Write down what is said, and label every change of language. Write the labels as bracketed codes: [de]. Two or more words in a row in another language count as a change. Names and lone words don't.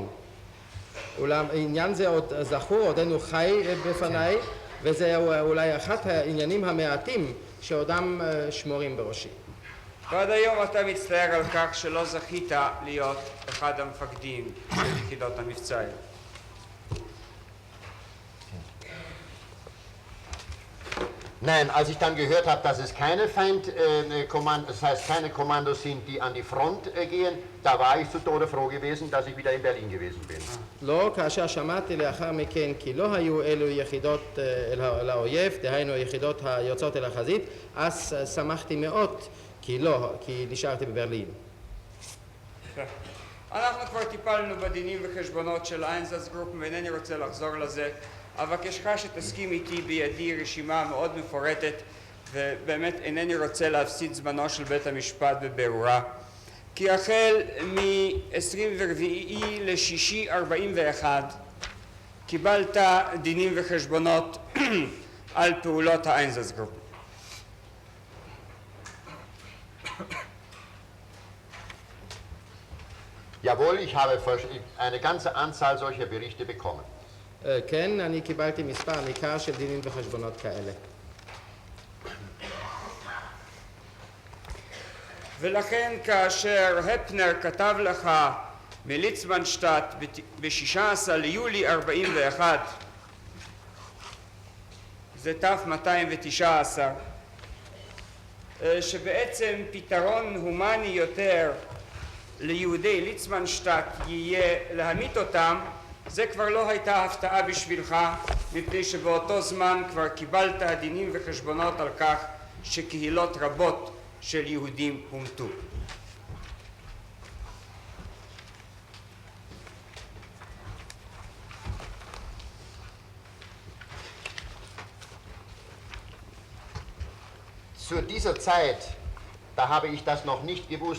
[he] אולם עניין זה עוד זכור, עודנו חי בפניי, וזה אולי אחד העניינים המעטים שעודם שמורים בראשי. ועד היום אתה מצטער על כך שלא זכית להיות אחד המפקדים של יחידות המבצע. [de] Nein, als ich dann gehört habe, dass es keine das heißt keine Kommandos sind, die an die Front gehen, da war ich zu Tode froh gewesen, dass ich wieder in Berlin gewesen bin. [he] לא, כאשר שמעתי לאחר מכן כי לא היו אלו יחידות אל האויב, דהיינו יחידות היוצאות אל החזית, אז שמחתי מאוד כי נשארתי בברלין. אנחנו כבר טיפלנו בדינים וחשבונות של איינזאץ גרופ ואינני רוצה לחזור לזה. אבקשך שתסכים איתי, בידי רשימה מאוד מפורטת ובאמת אינני רוצה להפסיד זמנו של בית המשפט בבירורה. כי החל מ-24 ליוני 41 קיבלת דינים וחשבונות על פעולות האיינזאץ גרופ. [de] Jawohl, ich habe eine ganze Anzahl solcher Berichte bekommen. [he] כן, אני קיבלתי מספר ניכר של דינים וחשבונות כאלה. ולכן כאשר הפנר כתב לך מליצמנשטט ב-16 ליולי 41, זה ת'219, שבעצם פתרון הומני יותר ליהודי ליצמנשטט יהיה להמית אותם, זה כבר לא הייתה הפתעה בשבילך, מפני שבאותו זמן כבר קיבלת דינים וחשבונות על כך שקהילות רבות של יהודים הומתו. [de] Zu dieser Zeit, da habe ich das noch nicht gewusst.